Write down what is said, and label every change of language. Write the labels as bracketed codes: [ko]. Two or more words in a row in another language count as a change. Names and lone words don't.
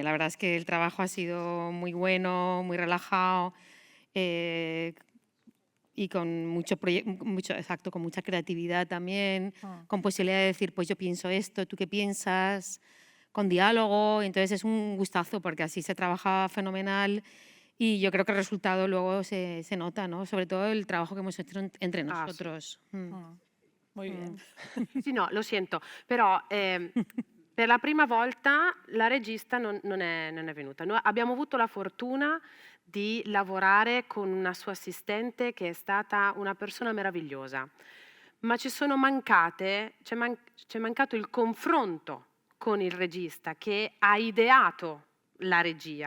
[es] La verdad es que el trabajo ha sido muy bueno, muy relajado, y con exacto, con mucha creatividad también, con posibilidad de decir, pues yo pienso esto, ¿tú qué piensas? Con diálogo, entonces es un gustazo, porque así se trabaja fenomenal, y yo creo que el resultado luego se nota, ¿no? Sobre todo el trabajo che hemos hecho entre nosotros. Muy bien. [it] Sì, no, lo sento, però per la prima volta la regista non è venuta. Noi abbiamo avuto la fortuna di lavorare con una sua assistente, che è stata una persona meravigliosa, ma c'è mancato il confronto con il regista, che ha ideato la regia.